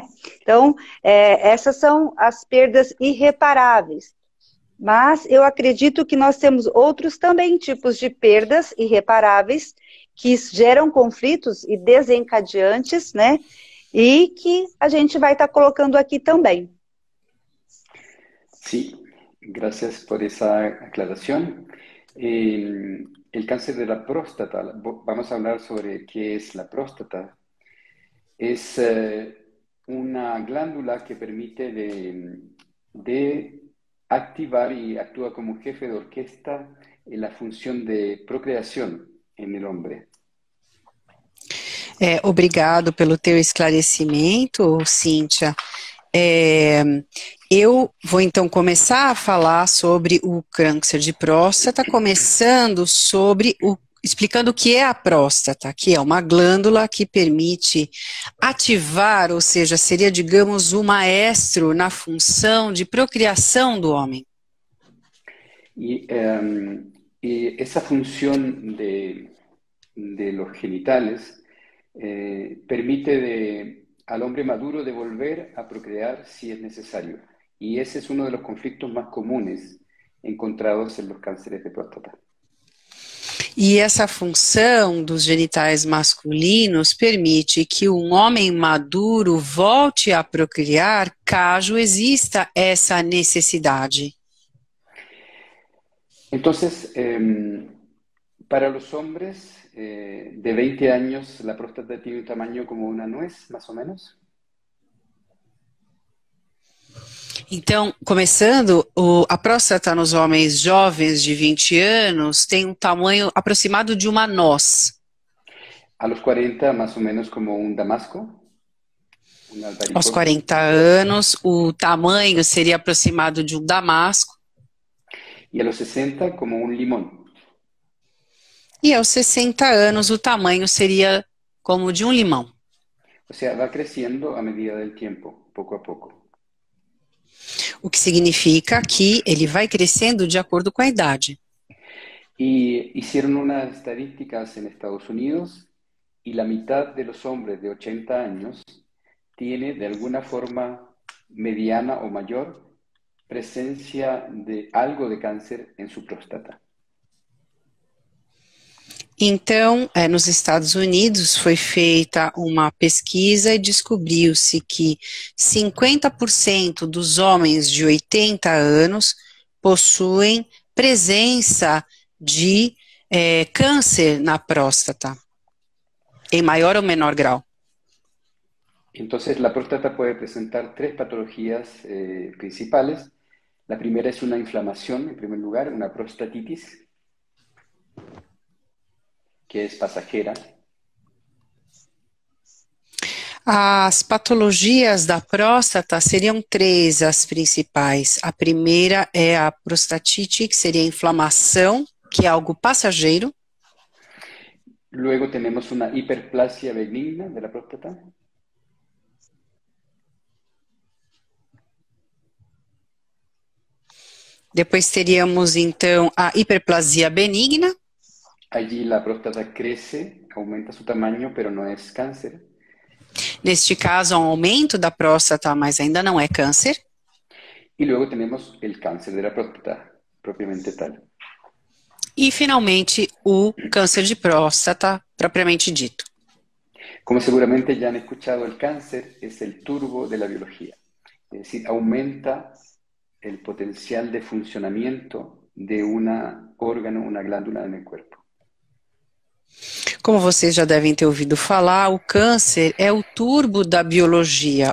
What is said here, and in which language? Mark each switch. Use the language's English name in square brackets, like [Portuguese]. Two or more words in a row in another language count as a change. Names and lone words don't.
[Portuguese] Então, essas são as perdas irreparáveis. Mas eu acredito que nós temos outros também tipos de perdas irreparáveis que geram conflitos e desencadeantes, né? E que a gente vai estar colocando aqui também. [Spanish] Sí, gracias por esa aclaración. El cáncer de la próstata, vamos a hablar sobre qué es la próstata. Es una glándula que permite de activar y actúa como jefe de orquesta en la función de procreación en el hombre. [Portuguese] Obrigado pelo teu esclarecimento, Cíntia. Eu vou então começar a falar sobre o câncer de próstata, explicando o que é a próstata, que é uma glândula que permite ativar, ou seja, seria, digamos, o maestro na função de procriação do homem. [Spanish] Y esa función de los genitales permite al hombre maduro de volver a procrear si es necesario. Y ese es uno de los conflictos más comunes encontrados en los cánceres de próstata. [Portuguese] E essa função dos genitais masculinos permite que um homem maduro volte a procriar caso exista essa necessidade. [Spanish] Entonces, para los hombres de 20 años, la próstata tiene un tamaño como una nuez, más o menos. [Portuguese] Então, começando, a próstata nos homens jovens de 20 anos tem um tamanho aproximado de uma noz. [Spanish] A los 40, más o menos como un damasco, un [Portuguese] Aos [Spanish] albaricoque. [Portuguese] 40 anos, o tamanho seria aproximado de um damasco. [Spanish] Y a los 60, como un limón. [Portuguese] E aos 60 anos, o tamanho seria como de um limão. [Spanish] O sea, va creciendo a medida del tiempo, poco a poco. [Portuguese] O que significa que ele vai crescendo de acordo com a idade. [Spanish] Y hicieron unas estadísticas en Estados Unidos y la mitad de los hombres de 80 años tiene de alguna forma mediana o mayor presencia de algo de cáncer en su próstata. [Portuguese] Então, nos Estados Unidos foi feita uma pesquisa e descobriu-se que 50% dos homens de 80 anos possuem presença de câncer na próstata, em maior ou menor grau. [Spanish] Entonces, la próstata puede presentar tres patologías principales. La primera es una inflamación, en primer lugar, una prostatitis, que es pasajera. [Portuguese] As patologias da próstata seriam três as principais. A primeira é a prostatite, que seria a inflamação, que é algo passageiro. [Spanish] Luego tenemos una hiperplasia benigna de la próstata. [Portuguese] Depois teríamos, então, a hiperplasia benigna. [Spanish] Allí la próstata crece, aumenta su tamaño, pero no es cáncer. [Portuguese] Neste caso, há um aumento da próstata, mas ainda não é câncer. [Spanish] Y luego tenemos el cáncer de la próstata, propiamente tal. [Portuguese] E, finalmente, o câncer de próstata, propriamente dito. [Spanish] Como seguramente ya han escuchado, el cáncer es el turbo de la biología. Es decir, aumenta el potencial de funcionamiento de un órgano, una glándula en el cuerpo. [Portuguese] Como vocês já devem ter ouvido falar, o câncer é o turbo da biologia.